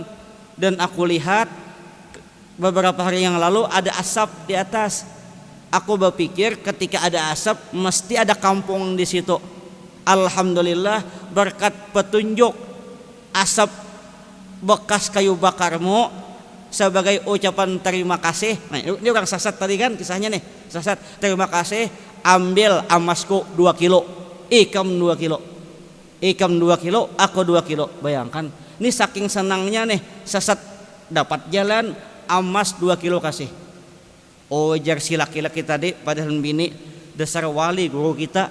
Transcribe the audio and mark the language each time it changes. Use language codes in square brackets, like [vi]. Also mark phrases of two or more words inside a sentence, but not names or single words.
[id] Dan aku lihat beberapa hari yang lalu ada asap di atas. Aku berpikir ketika ada asap mesti ada kampung di situ. Alhamdulillah berkat petunjuk asap bekas kayu bakarmu sebagai ucapan terima kasih. Nah, ini orang sasat tadi kan kisahnya nih. [bjn] Sasat, terima kasih, ambil emasku 2 kilo, ikam 2 kilo. Ikam 2 kilo, aku 2 kilo. [id] Bayangkan, ini saking senangnya nih sasat dapat jalan, emas 2 kilo kasih. [bjn] Ujar si laki-laki tadi padahal bini, dasar wali guru kita.